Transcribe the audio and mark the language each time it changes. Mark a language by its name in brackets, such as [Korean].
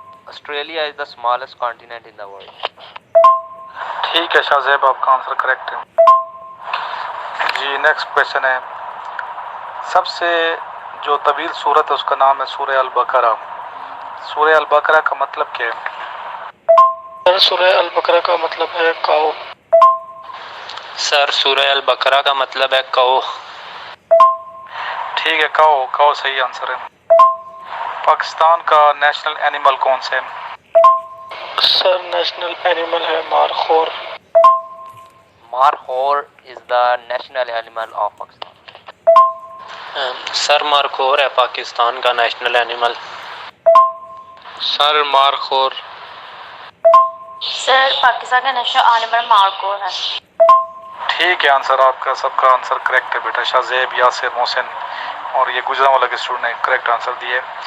[English] Australia is the smallest continent in the world. [Urdu] ٹھیک ہے شاہ زیب آپ کا آنسر کریکٹ ہے. جی نیکسٹ کویشچن ہے, سب سے جو طویل سورت ہے اس کا نام ہے سورہ البقرہ. سورہ البقرہ کا مطلب کیا ہے؟ سر سورہ البقرہ کا مطلب ہے کاؤ. سر سورہ البقرہ کا مطلب ہے کو. ٹھیک ہے, کاؤ صحیح آنسر ہے. پاکستان کا نیشنل اینیمل کون سے ہے؟ سر نیشنل اینیمل ہے Markhor. [English] Markhor is the national animal of Pakistan. [Urdu] سر مارخور ہے پاکستان کا نیشنل اینیمل. سر مارخور. سر پاکستان کا نیشنل اینیمل مارکور ہے. ٹھیک ہے آنسر آپ کا سب کا آنسر کریکٹ ہے بیٹا. شاہ زیب, یاسر, محسن اور یہ گجرا والا کے اسٹوڈنٹ نے کریکٹ آنسر دیے.